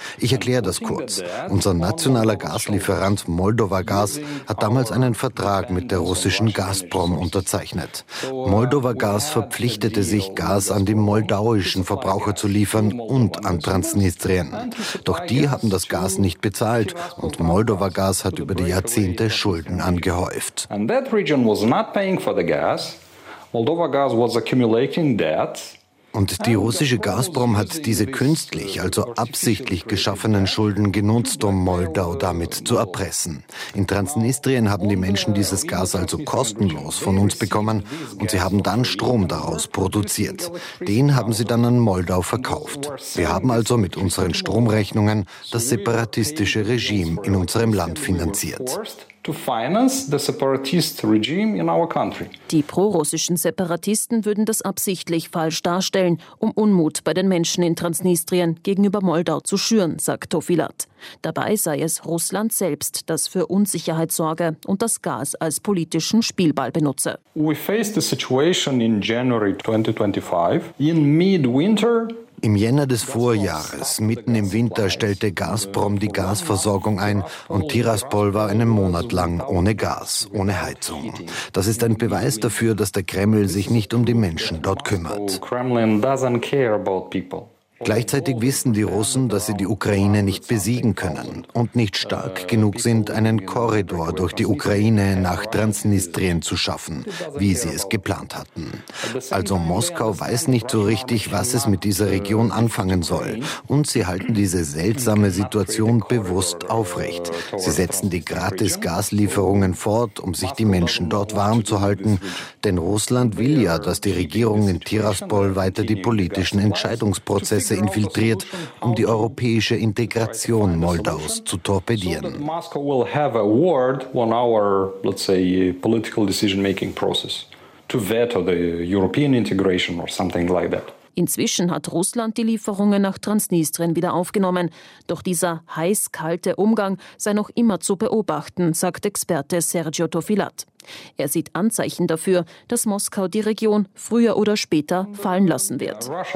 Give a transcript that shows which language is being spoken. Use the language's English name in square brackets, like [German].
[German] Ich erkläre das kurz. Unser nationaler Gaslieferant Moldova Gas hat damals einen Vertrag mit der russischen Gazprom unterzeichnet. Moldova Gas verpflichtete sich, Gas an die moldauischen Verbraucher zu liefern und an Transnistrien. Doch die haben das Gas nicht bezahlt und Moldova Gas hat über die Jahrzehnte Schulden angehäuft. [English] And that region was not paying for the gas. Moldova Gas was accumulating debt. [German] Und die russische Gazprom hat diese künstlich, also absichtlich geschaffenen Schulden genutzt, um Moldau damit zu erpressen. In Transnistrien haben die Menschen dieses Gas also kostenlos von uns bekommen und sie haben dann Strom daraus produziert. Den haben sie dann an Moldau verkauft. Wir haben also mit unseren Stromrechnungen das separatistische Regime in unserem Land finanziert. [English] To finance the separatist regime in our country. [German] Die prorussischen Separatisten würden das absichtlich falsch darstellen, um Unmut bei den Menschen in Transnistrien gegenüber Moldau zu schüren, sagt Tofilat. Dabei sei es Russland selbst, das für Unsicherheit sorge und das Gas als politischen Spielball benutze. [English] We faced the situation in January 2025. In midwinter, [German] Im Jänner des Vorjahres, mitten im Winter, stellte Gazprom die Gasversorgung ein und Tiraspol war einen Monat lang ohne Gas, ohne Heizung. Das ist ein Beweis dafür, dass der Kreml sich nicht um die Menschen dort kümmert. Gleichzeitig wissen die Russen, dass sie die Ukraine nicht besiegen können und nicht stark genug sind, einen Korridor durch die Ukraine nach Transnistrien zu schaffen, wie sie es geplant hatten. Also Moskau weiß nicht so richtig, was es mit dieser Region anfangen soll. Und sie halten diese seltsame Situation bewusst aufrecht. Sie setzen die Gratis-Gaslieferungen fort, um sich die Menschen dort warm zu halten. Denn Russland will ja, dass die Regierung in Tiraspol weiter die politischen Entscheidungsprozesse infiltriert, um die europäische Integration Moldaus zu torpedieren. [English] Moscow will have a word on our, let's say, political decision-making process to veto the European integration or something like that. [German] Inzwischen hat Russland die Lieferungen nach Transnistrien wieder aufgenommen. Doch dieser heiß-kalte Umgang sei noch immer zu beobachten, sagt Experte Sergio Tofilat. Er sieht Anzeichen dafür, dass Moskau die Region früher oder später fallen lassen wird.